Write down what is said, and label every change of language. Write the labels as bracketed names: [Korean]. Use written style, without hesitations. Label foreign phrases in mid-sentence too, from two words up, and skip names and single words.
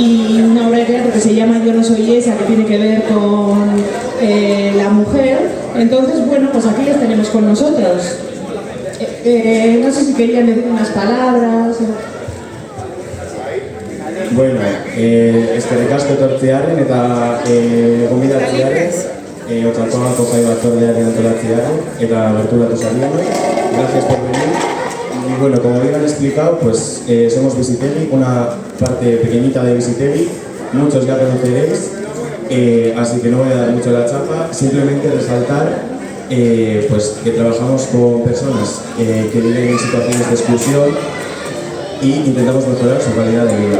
[Spanish] hay una obra de teatro que se llama Yo no soy esa, que tiene que ver con la mujer. Entonces, bueno, pues aquí les tenemos con nosotros. No sé si querían decir unas palabras. [Basque] Bueno, eskerrik asko etortzearen eta gonbidatzearen, Otxarkoagako jai batzordearen antolatzearen eta berturatu zarean. [Spanish] Gracias por venir. Y bueno, como bien han explicado, pues somos Bizitegi, una parte pequeñita de Bizitegi, muchos ya conoceréis, así que no voy a dar mucho la chapa, simplemente resaltar pues que trabajamos con personas que viven en situaciones de exclusión y intentamos mejorar su calidad de vida.